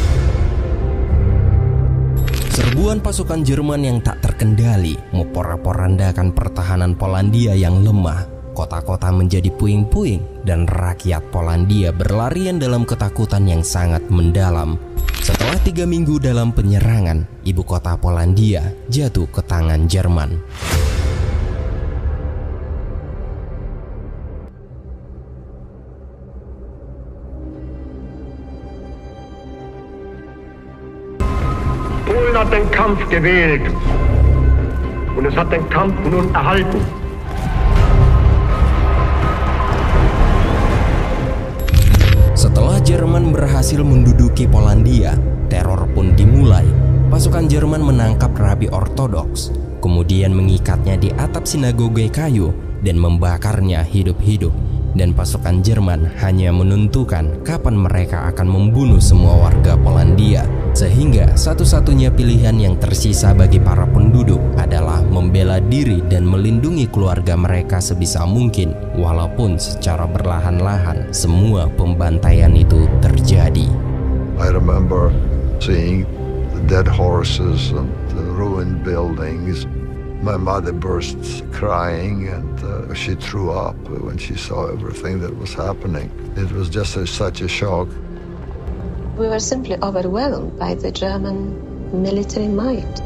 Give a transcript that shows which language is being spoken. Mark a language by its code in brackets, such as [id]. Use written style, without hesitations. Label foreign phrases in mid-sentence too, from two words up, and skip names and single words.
[id] Serbuan pasukan Jerman yang tak terkendali memporak-porandakan pertahanan Polandia yang lemah. Kota-kota menjadi puing-puing dan rakyat Polandia berlarian dalam ketakutan yang sangat mendalam. Setelah 3 minggu dalam penyerangan, ibu kota Polandia jatuh ke tangan Jerman. [de] Polen hat den Kampf gewählt und es hat den Kampf nun erhalten. [id] Setelah Jerman berhasil menduduki Polandia, teror pun dimulai. Pasukan Jerman menangkap rabi ortodoks, kemudian mengikatnya di atap sinagoge kayu dan membakarnya hidup-hidup. Dan pasukan Jerman hanya menentukan kapan mereka akan membunuh semua warga Polandia. Sehingga satu-satunya pilihan yang tersisa bagi para penduduk adalah membela diri dan melindungi keluarga mereka sebisa mungkin. Walaupun secara berlahan-lahan semua pembantaian itu terjadi. [en] I remember seeing the dead horses and the ruined buildings. My mother burst crying and she threw up when she saw everything that was happening. It was just such a shock. We were simply overwhelmed by the German military might.